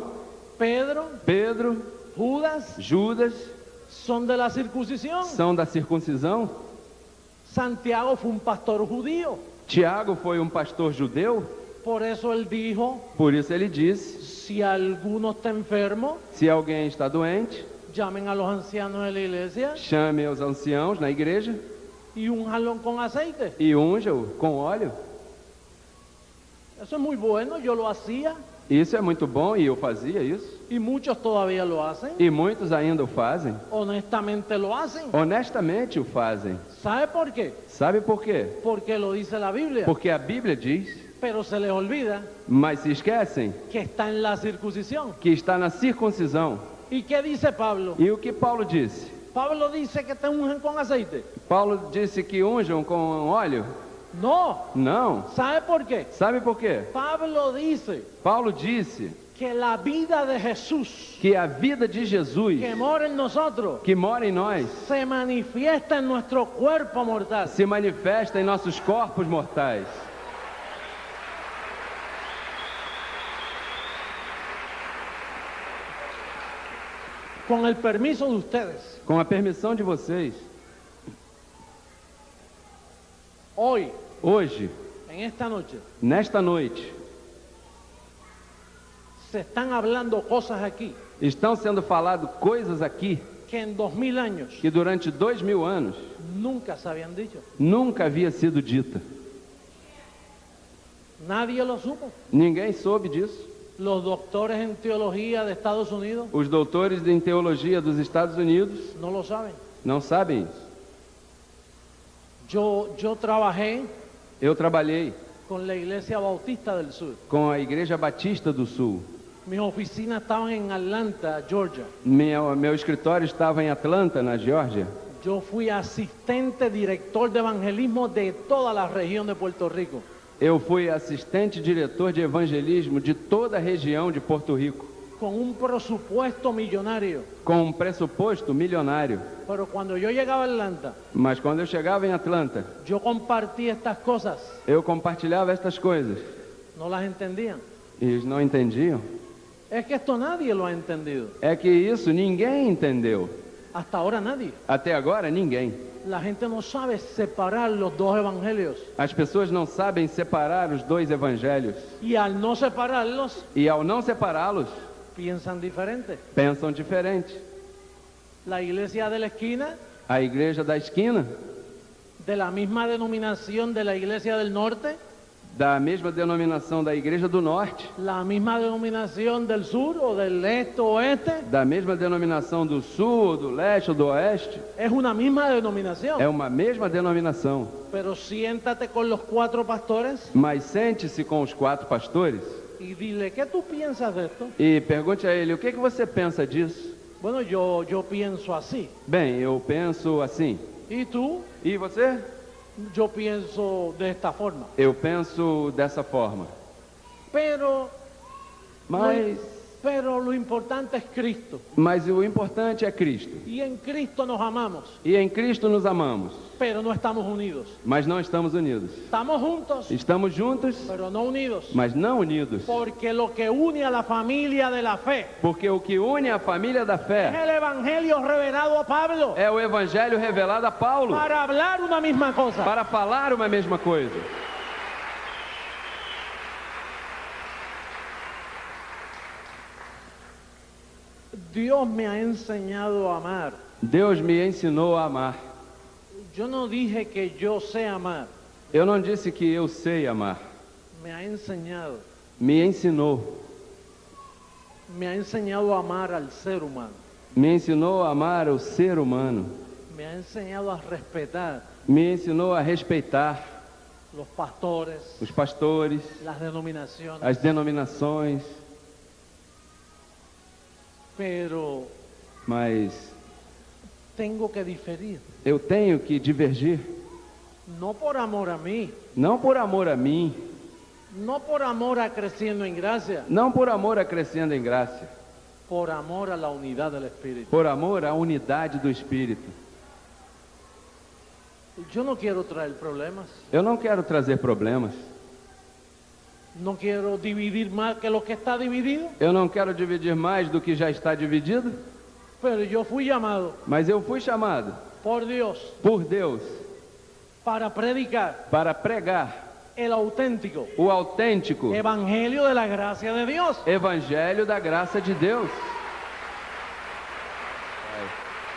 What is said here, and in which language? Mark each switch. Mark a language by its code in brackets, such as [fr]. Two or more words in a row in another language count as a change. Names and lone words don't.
[es] Pedro, [pt] Pedro, [es] Judas [pt] Judas [es] son de la circuncisión. [pt] são da circuncisão? [es] Santiago fue un pastor judío. [pt] Tiago foi um pastor judeu? [es] Por eso él dijo, [pt] Por isso ele disse: [es] si alguno está enfermo, [pt] se alguém está doente, [es] llamen a los ancianos de la iglesia [pt] chame os anciãos na igreja [es] y únjanlo con aceite. [pt] e unja-o com óleo. [es] Eso es muy bueno, yo lo hacía [pt] Isso é muito bom e eu fazia isso. [es] y muchos todavía lo hacen. [pt] E muitos ainda o fazem. [es] Honestamente lo hacen. [pt] Honestamente o fazem. [es] ¿Sabe por qué? [pt] Sabe por quê? [es] Porque lo dice la Biblia. [pt] Porque a Bíblia diz, [es] Pero se les olvida [pt] mas se esquecem, [es] que está en la circuncisión. [pt] que está na circuncisão. [es] ¿Y qué dice Pablo? [pt] E o que Paulo disse? [es] Pablo dice que te ungen con aceite. [pt] Paulo disse que unjam com óleo? [es] No. [pt] Não. [es] ¿Sabe por qué? [pt] Sabe por quê? [es] Pablo dice [pt] Paulo disse [es] que la vida de Jesús [pt] que a vida de Jesus, [es] que mora en nosotros [pt] que mora em nós, [es] se manifiesta en nuestro cuerpo mortal. [pt] se manifesta em nossos corpos mortais. [es] Con el permiso de ustedes, [pt] Com a permissão de vocês, [es] hoy, [pt] hoje, [es] en esta noche, [pt] nesta noite, [es] se están hablando cosas aquí [pt] estão sendo faladas coisas aqui [es] que en 2000 años [pt] que durante 2000 anos [es] nunca se habían dicho. [pt] nunca havia sido dita. [es] Nadie lo supo. [pt] Ninguém soube disso. [es] Los doctores en teología de Estados Unidos [pt] Os doutores em teologia dos Estados Unidos [es] no lo saben. [pt] não sabem isso. [es] Yo trabajé [pt] Eu trabalhei [es] con la Iglesia Bautista del Sur. [pt] com a Igreja Batista do Sul. [es] Mis oficinas estaban en Atlanta, Georgia. [pt] Meu escritório estava em Atlanta, na Geórgia. [es] Yo fui asistente director de evangelismo de toda la región de Puerto Rico. [pt] Eu fui assistente diretor de evangelismo de toda a região de Porto Rico, [es] Con un presupuesto millonario. [pt] com um pressuposto milionário. [es] Pero cuando yo llegaba a Atlanta, [pt] Mas quando eu chegava em Atlanta, [es] yo compartía estas cosas. [pt] eu compartilhava estas coisas. [es] No las entendían. [pt] E eles não entendiam. [es] Es que esto nadie lo ha entendido. [pt] É que isso ninguém entendeu. [es] Hasta ahora nadie. [pt] Até agora, ninguém. [es] La gente no sabe separar los dos evangelios. [pt] As pessoas não sabem separar os dois evangelhos. [es] Y al no separarlos, [pt] E ao não separá-los, [es] piensan diferente. [pt] pensam diferente. [es] La iglesia de la esquina, [pt] A igreja da esquina, [es] de la misma denominación de la iglesia del norte, [pt] da mesma denominação da igreja do norte, [es] la misma denominación del sur o del este o oeste, [pt] da mesma denominação do sul, do leste ou do oeste, [es] es una misma denominación. [pt] é uma mesma denominação. [es] Pero siéntate con los 4 pastores [pt] Mas sente-se com os 4 pastores [es] y dile, ¿qué tú piensas de esto? [pt] e pergunte a ele: o que você pensa disso? [es] Bueno, yo pienso así. [pt] Bem, eu penso assim. [es] ¿Y tú? [pt] E você? [es] Yo pienso de esta forma. [pt] Eu penso dessa forma. [es] Pero [pt] Mas [es] lo importante es Cristo. [pt] o importante é Cristo. [es] Y en Cristo nos amamos, [pt] E em Cristo nos amamos, [es] pero no estamos unidos. [pt] mas não estamos unidos. [es] Estamos juntos, [pt] Estamos juntos, [es] pero no unidos. [pt] mas não unidos. [es] Porque lo que une a la familia de la fe [pt] Porque o que une a família da [es] es [pt] fé [es] el evangelio revelado a Pablo [pt] é o evangelho revelado a Paulo, [es] para hablar una misma cosa. [pt] para falar uma mesma coisa. [es] Dios me ha enseñado a amar. [pt] Deus me ensinou a amar. [es] Yo no dije que yo sé amar. [pt] Eu não disse que eu sei amar. [es] Me ha enseñado. [pt] Me ensinou. [es] Me ha enseñado a amar al ser humano. [pt] Me ensinou a amar o ser humano. [es] Me ha enseñado a respetar [pt] Me ensinou a respeitar [es] los pastores, [pt] os pastores, [es] las denominaciones. [pt] as denominações. [es] Pero [pt] Mas [es] tengo que diferir. [pt] eu tenho que divergir. [es] No por amor a mí, [pt] Não por amor a mim, [es] no por amor a creciendo en gracia, [pt] não por amor a crescendo em graça, [es] por amor a la unidad del Espíritu. [pt] por amor à unidade do Espírito. [es] Yo no quiero traer problemas, [pt] Eu não quero trazer problemas. [es] no quiero dividir más que lo que está dividido, [pt] Eu não quero dividir mais do que já está dividido. [es] pero yo fui llamado [pt] Mas eu fui chamado [es] por Dios [pt] por Deus [es] para predicar [pt] para pregar [es] el auténtico [pt] o autêntico [es] evangelio de la gracia de Dios. [pt] evangelho da graça de Deus.